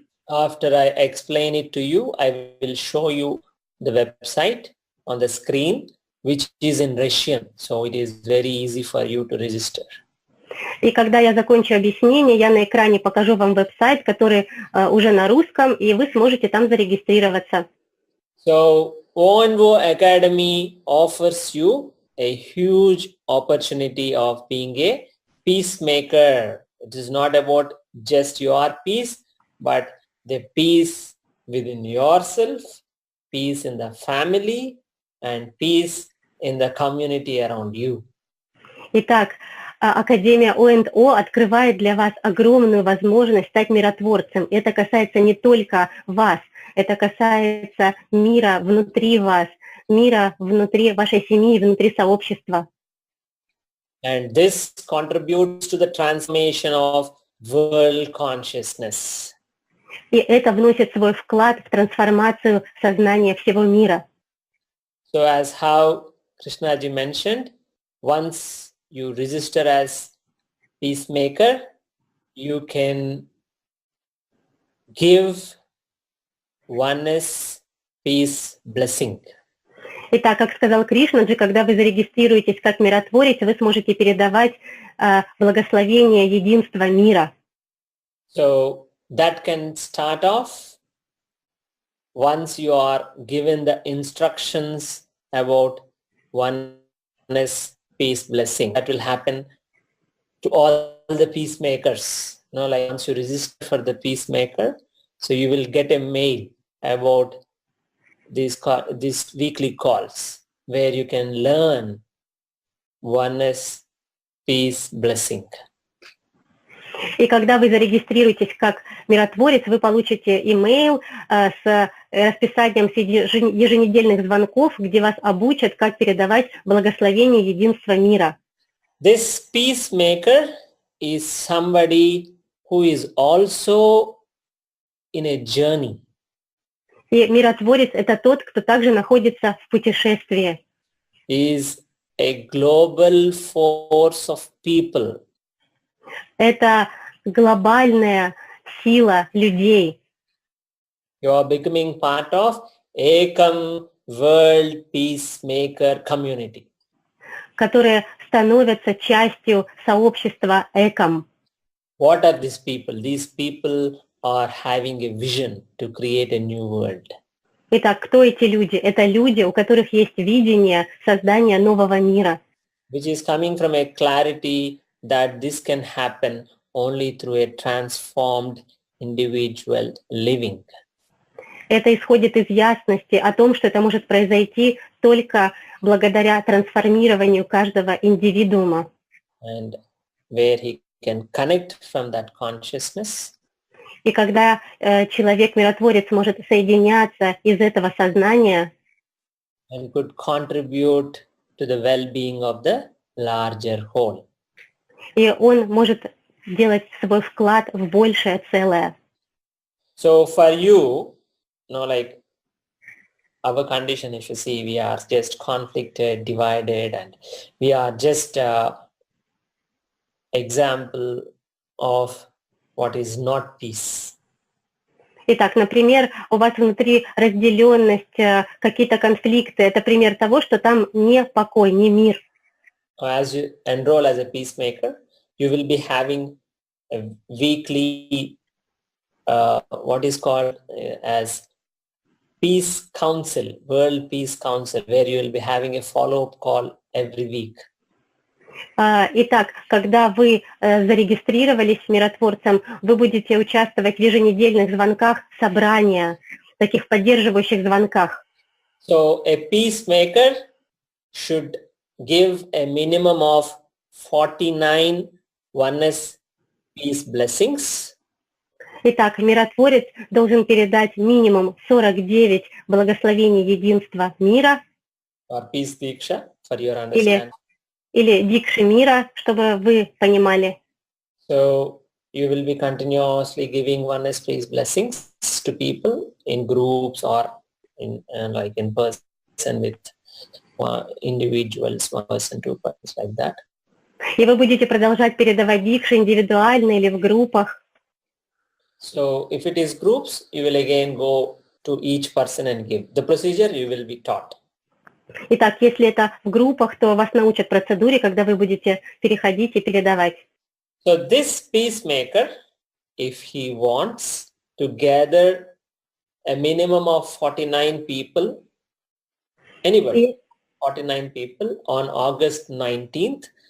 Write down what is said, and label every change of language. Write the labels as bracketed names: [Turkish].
[English] After I explain it to you, I will show you the website on the screen, which is in Russian. So it is very easy for you to register. [Russian] И когда я закончу объяснение, я на экране покажу вам веб-сайт, который уже на русском, и вы сможете там зарегистрироваться. [English] So O&O Academy offers you a huge opportunity of being a peacemaker. It is not about just your peace, but the peace within yourself, peace in the family, and peace in the community around you. [Russian] Итак, Академия O&O открывает для вас огромную возможность стать миротворцем. Это касается не только вас, это касается мира внутри вас, мира внутри вашей семьи, внутри сообщества. [English] And this contributes to the transformation of world consciousness. [Russian] И это вносит свой вклад в трансформацию сознания всего мира. [English] So as how Krishnaji mentioned, once you register as peacemaker, you can give oneness peace blessing. [Russian] Итак, как сказал Кришнаджи, когда вы зарегистрируетесь как миротворец, вы сможете передавать благословение единства мира. [English] So that can start off once you are given the instructions about oneness peace blessing. That will happen to all the peacemakers. Like once you register for the peacemaker, so you will get a mail about these weekly calls where you can learn oneness peace blessing. [Russian] И когда вы зарегистрируетесь как миротворец, вы получите имейл с расписанием еженедельных звонков, где вас обучат, как передавать благословение единства мира. [English] This peacemaker is somebody who is also in a journey. [Russian] И миротворец – это тот, кто также находится в путешествии. [English] He is a global force of people. [Russian] Это глобальная сила людей. [English] You are becoming part of Ekam World Peacemaker Community. [Russian] которые становятся частью сообщества ЭКОМ. [English] What are these people? These people are having a vision to create a new world. [Russian] Итак, кто эти люди? Это люди, у которых есть видение создания нового мира, [English] Which is coming from a clarity that this can happen only through a transformed individual living. [Russian] Это исходит из ясности о том, что это может произойти только благодаря трансформированию каждого индивидуума. [English] And where he can connect from that consciousness [Russian] И когда человек-миротворец может соединяться из этого сознания [English] and could contribute to the well-being of the larger whole. [Russian] и он может сделать свой вклад в большее целое. [English] So for you, like our condition, if you see, we are just conflicted, divided, and we are just example of what is not peace. [Russian] Итак, например, у вас внутри разделенность, какие-то конфликты. Это пример того, что там не покой, не мир. [English] As you enroll as a peacemaker, you will be having a weekly, what is called as Peace Council, World Peace Council, where you will be having a follow-up call every week. [Russian] Итак, когда вы зарегистрировались миротворцем, вы будете участвовать в еженедельных звонках собрания, таких поддерживающих звонках. [English] So a peacemaker should give a minimum of 49 oneness peace blessings. [Russian] Итак, миротворец должен передать минимум 49 благословений единства мира [English] Or peace diksha, for your understanding. [Russian] или дикши мира, чтобы вы понимали. [English] So you will be continuously giving oneness peace blessings to people in groups or in like in person with individuals, one person, two persons, like that. [Russian] И вы будете продолжать передавать дикши индивидуально или в группах. [English] So if it is groups, you will again go to each person and give. The procedure you will be taught. [Russian] Итак, если это в группах, то вас научат процедуре, когда вы будете переходить и передавать. [English] So this peacemaker, if he wants to gather a minimum of 49 people, anybody, 49 people on August 19th,